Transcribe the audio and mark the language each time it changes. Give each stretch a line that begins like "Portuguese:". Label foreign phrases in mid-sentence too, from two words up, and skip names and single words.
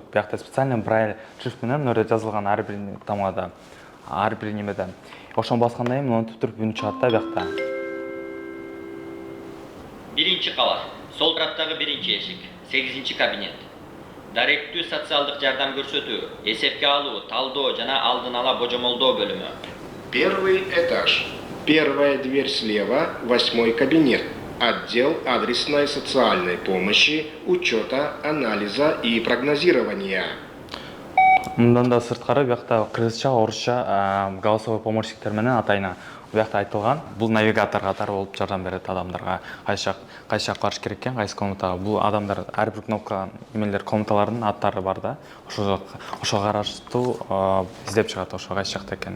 Kyrgyz: Биякта
Russian: специально брайль шрифт
Kyrgyz: менен мына жерде жазылган ар бир тамгада, ар бир немеде. Ошону басканда эми монтип туруп үн чыгат да биякта. Биринчи кабат, сол тараптагы биринчи эшик, 8-чи кабинет. Даректүү социалдык жардам көрсөтүү, эсепке алуу, талдоо жана алдын ала божомолдоо бөлүмү.
Russian: Первый этаж. Первая дверь слева, 8-й кабинет. Отдел адресной социальной помощи, учета, анализа и прогнозирования.
Kyrgyz: Мындан да сырткары биякта кыргызча, орусча голосовой помощниктер менен атайына биякта айтылган. Бул навигатор катары болуп жардам берет адамдарга. Кайсы жакка барыш керек экен, кайсы комнатага. Бул адамдар ар бир кнопка эмелер комнаталардын аттары бар да. Ошого караштуу издеп чыгат ошо кайсы жакта экенин.